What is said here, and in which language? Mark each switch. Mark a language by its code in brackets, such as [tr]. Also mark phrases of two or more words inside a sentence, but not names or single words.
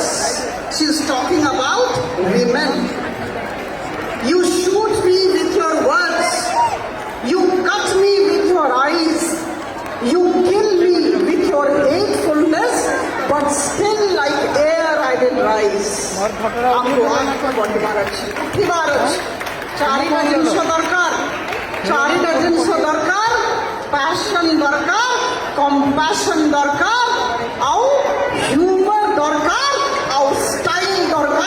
[en] She's talking about women. You shoot me with your words. You cut me with your eyes. You kill me with your hatefulness, but still like air I will rise. [or] ଆମକୁ ଆଗକୁ ବଢିବାର ଅଛି, ଉଠିବାର ଅଛି। ଚାରିଟା ଜିନିଷ ଦରକାର, ଚାରିଟା ଜିନିଷ ଦରକାର। ପ୍ୟାସନ୍ ଦରକାର, କମ୍ପାସନ୍ ଦରକାର, ଆଉ ହ୍ୟୁମର ଦରକାର, ଆଉ ଷ୍ଟାଇଲ ଦରକାର।